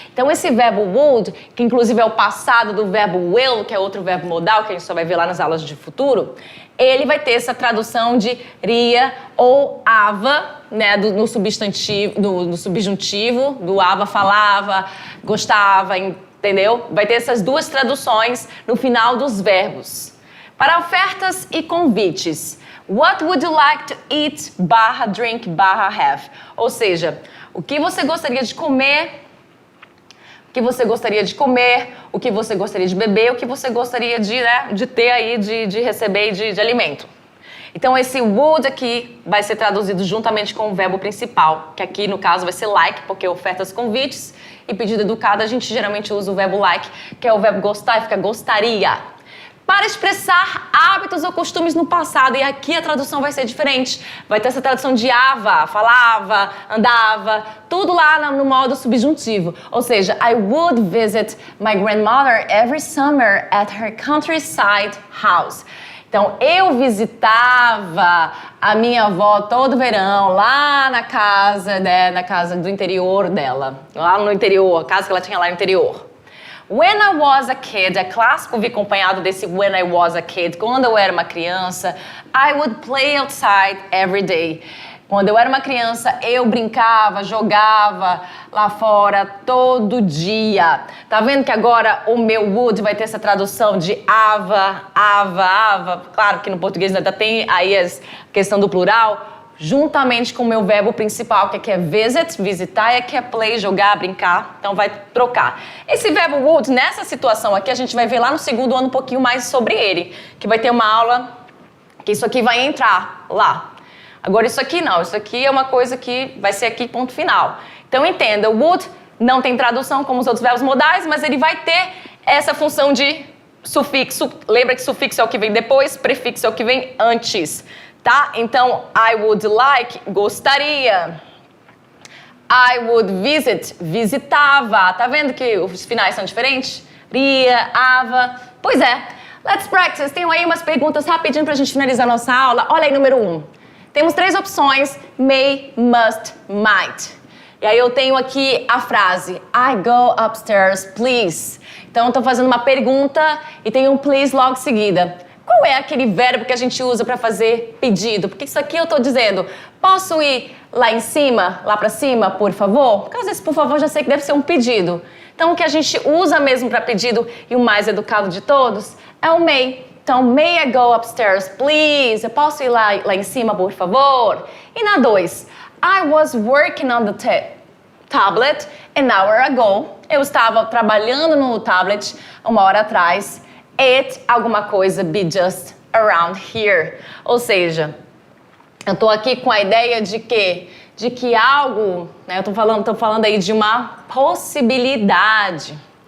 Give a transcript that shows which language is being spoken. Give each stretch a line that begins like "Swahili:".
Portuguese: Então, esse verbo would, que inclusive é o passado do verbo will, que é outro verbo modal, que a gente só vai ver lá nas aulas de futuro, ele vai ter essa tradução de ria ou ava, né, no substantivo, no subjuntivo, do ava falava, gostava, entendeu? Vai ter essas duas traduções no final dos verbos. Para ofertas e convites,
English: what would you like to eat, /drink, /have?
Portuguese: Ou seja, o que você gostaria de comer, o que você gostaria de comer, o que você gostaria de beber, o que você gostaria de ter aí, de receber de alimento. Então, esse would aqui vai ser traduzido juntamente com o verbo principal, que aqui, no caso, vai ser like, porque ofertas, convites, e pedido educado, a gente geralmente usa o verbo like, que é o verbo gostar, e fica gostaria. Para expressar hábitos ou costumes no passado, e aqui a tradução vai ser diferente. Vai ter essa tradução de ava, falava, andava, tudo lá no modo subjuntivo. Ou seja,
English: I would visit my grandmother every summer at her countryside house.
Portuguese: Então, eu visitava a minha avó todo verão, lá na casa, né, na casa do interior dela. Lá no interior, a casa que ela tinha lá no interior.
English: When I was a kid,
Portuguese: é clássico vir acompanhado desse
English: when I was a kid.
Portuguese: Quando eu era uma criança,
English: I would play outside every day.
Portuguese: Quando eu era uma criança, eu brincava, jogava lá fora todo dia. Tá vendo que agora o meu would vai ter essa tradução de ava, ava, ava. Claro que no português ainda tem aí a questão do plural, juntamente com o meu verbo principal, que aqui é visit, visitar, e aqui é play, jogar, brincar. Então vai trocar. Esse verbo would, nessa situação aqui, a gente vai ver lá no segundo ano um pouquinho mais sobre ele, que vai ter uma aula que isso aqui vai entrar lá. Agora isso aqui não, isso aqui é uma coisa que vai ser aqui ponto final. Então entenda, o would não tem tradução como os outros verbos modais, mas ele vai ter essa função de sufixo. Lembra que sufixo é o que vem depois, prefixo é o que vem antes. Tá?
English: Então, I would like, gostaria. I would visit, visitava.
Portuguese: Tá vendo que os finais são diferentes? Ria, ava. Pois é.
English: Let's practice.
Portuguese: Tenho aí umas perguntas rapidinho pra gente finalizar nossa aula. Olha aí, número 1. Temos 3 opções. May, must, might. E aí eu tenho aqui a frase
English: I go upstairs, please.
Portuguese: Então, eu tô fazendo uma pergunta e tem um please logo em seguida. Qual é aquele verbo que a gente usa para fazer pedido? Porque isso aqui eu estou dizendo, posso ir lá em cima, lá para cima, por favor? Porque às vezes, por favor, já sei que deve ser um pedido. Então, o que a gente usa mesmo para pedido, e o mais educado de todos, é o may. Então,
English: may I go upstairs, please?
Portuguese: Eu posso ir lá em cima, por favor? E na 2,
English: I was working on the tablet an hour ago.
Portuguese: Eu estava trabalhando no tablet 1 hora atrás.
English: It,
Portuguese: alguma coisa,
English: be just around here.
Portuguese: Ou seja, eu tô aqui com a ideia de que algo, né, eu tô falando aí de uma possibilidade.